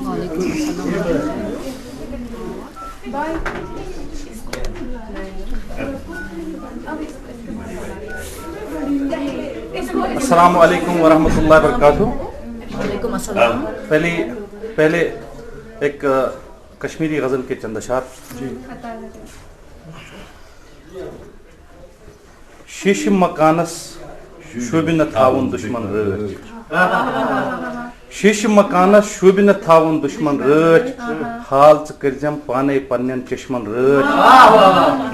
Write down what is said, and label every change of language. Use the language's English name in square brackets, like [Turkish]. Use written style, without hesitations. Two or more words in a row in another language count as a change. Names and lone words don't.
[Arabic] السلام علیکم ورحمۃ اللہ وبرکاتہ. وعلیکم السلام. [Urdu] پہلے ایک کشمیری غزل کے چند اشعار. [Kashmiri] شیش مکانس شوبہ نہ تھاون دشمن رٲچھ. شیش مکانس شوبہ نہ تھاون دشمن رٲچھ. حال ژٕ کٔرزٮ۪م پانے پننٮ۪ن چشمن رٲچھ.